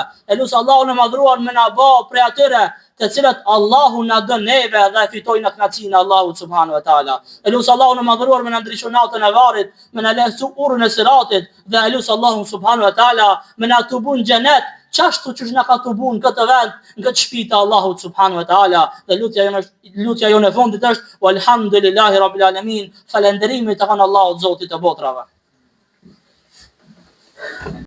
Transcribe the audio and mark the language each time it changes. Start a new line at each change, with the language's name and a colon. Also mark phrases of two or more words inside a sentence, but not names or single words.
Albanian: Elus Allahun e madhëruar me na bë prej atyre të cilat Allahu na dën neve dhe fitojnë kënaqësinë e Allahut
Arabic: سبحانه وتعالى.
Albanian: Elus Allahun e madhëruar me na ndriçon natën e varrit, me na lehtësu urrën e siratit dhe elus Allahun
Arabic: سبحانه وتعالى
Albanian: me na tubun xhenet, çashtu që na ka tubun këtë vend, në këtë shtëpi të Allahut
Arabic: سبحانه وتعالى.
Albanian: Dhe lutja jonë e fundit është
Arabic: والحمد لله رب العالمين,
Albanian: falënderimi të kanë Allahut Zotit të botrave.